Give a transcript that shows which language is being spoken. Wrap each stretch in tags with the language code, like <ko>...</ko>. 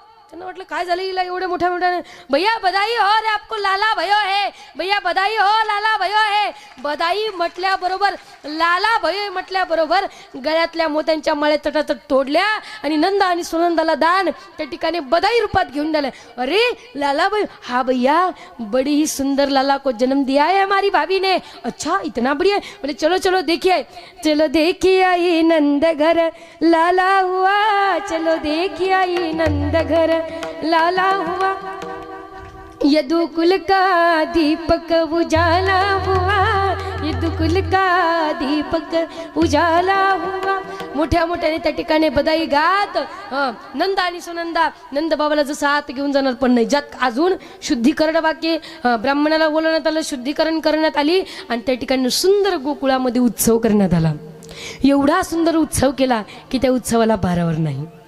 <mr>त्यांना वाटलं काय झालं हिला एवढ्या मोठ्या मोठ्याने.</mr> <hi>भैया बधाई हो रे आपको लाला भयो है, भैया बधाई हो लाला भयो है.</hi> <mr>बधाई म्हटल्याबरोबर, लाला भयो म्हटल्याबरोबर गळ्यातल्या मोत्यांच्या माळ्या तटातट तोडल्या आणि नंदा आणि सुनंदाला दान त्या ठिकाणी बधाई रूपात घेऊन दिलं.</mr> <hi>अरे लाला भयो, हा भैया बड़ी ही सुंदर लाला को जन्म दिया है हमारी भाभी ने. अच्छा इतना बढ़िया. बोले चलो चलो देखिए, चलो देखिए आई नंद घर लाला हुआ, चलो देखिए आई नंद घर लाला हुआ. यदुकुल का दीपक उजाला हुआ, यदुकुल का दीपक उजाला हुआ.</hi> <mr>मोठ्या मोठ्याने त्या ठिकाणी बधाई गात नंदा आणि सुनंदा नंद बाबाला जसं आत घेऊन जाणार, पण नाही जात. अजून शुद्धीकरण बाकी. ब्राह्मणाला बोलवण्यात आलं, शुद्धीकरण करण्यात आली आणि त्या ठिकाणी सुंदर गोकुळामध्ये उत्सव करण्यात आला. एवढा सुंदर उत्सव केला की त्या उत्सवाला पारावर नाही.</mr>